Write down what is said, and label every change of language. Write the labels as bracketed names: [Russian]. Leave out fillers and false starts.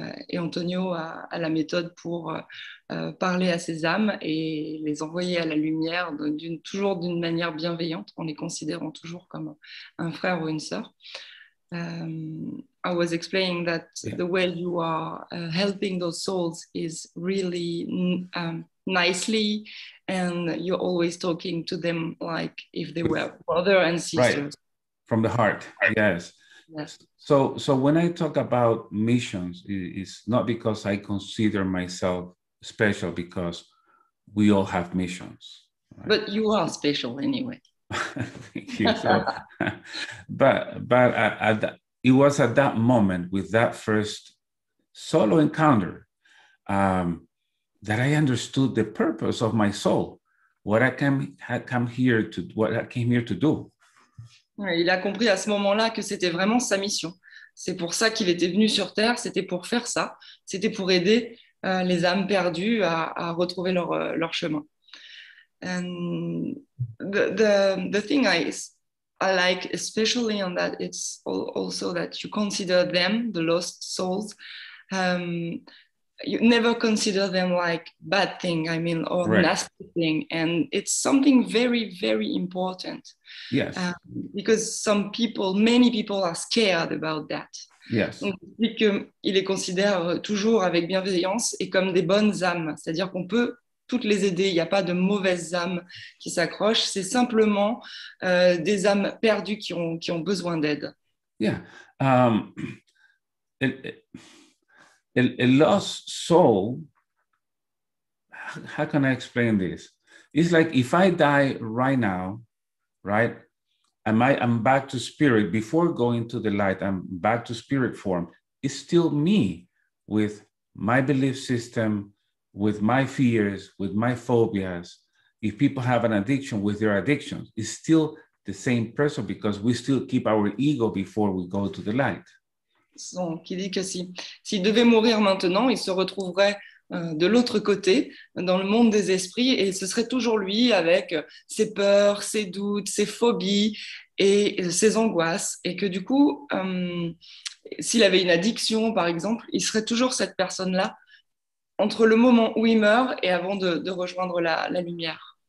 [French] Et Antonio a la méthode pour parler à ces âmes et les envoyer à la lumière, toujours d'une manière bienveillante, en les considérant toujours comme un frère ou une sœur. [English] I was explaining that Yeah. the way you are helping those souls is really nicely, and you're always talking to them like if they were brother and sisters. Right, from the heart, yes. Yes. So when I talk about missions, it's not because I consider myself special, because we all have missions. Right? But you are special anyway. Thank you. So, but it was at that moment, with that first solo encounter, that I understood the purpose of my soul, what I came here to do. [French] Il a compris à ce moment-là que c'était vraiment sa mission. C'est pour ça qu'il était venu sur Terre, c'était pour faire ça, c'était pour aider les âmes perdues à retrouver leur chemin. [English] And the thing I like especially on that, it's also that you consider them, the lost souls, you never consider them like bad thing, I mean, or right. Nasty thing. And it's something very, very important. Yes. Because many people are scared about that. Yes. [French] Donc, il les considère toujours avec bienveillance et comme des bonnes âmes. C'est-à-dire qu'on peut toutes les aider. Il n'y a pas de mauvaises âmes qui s'accrochent. C'est simplement des âmes perdues qui ont besoin d'aide. [English] Yeah. A lost soul, how can I explain this? It's like if I die right now, right? I'm back to spirit. Before going to the light, I'm back to spirit form. It's still me, with my belief system, with my fears, with my phobias. If people have an addiction, with their addictions, it's still the same person, because we still keep our ego before we go to the light. [French] Donc, il dit que s'il devait mourir maintenant, il se retrouverait de l'autre côté, dans le monde des esprits, et ce serait toujours lui avec ses peurs, ses doutes, ses phobies et ses angoisses. Et que du coup, s'il avait une addiction, par exemple, il serait toujours cette personne-là entre le moment où il meurt et avant de rejoindre la lumière.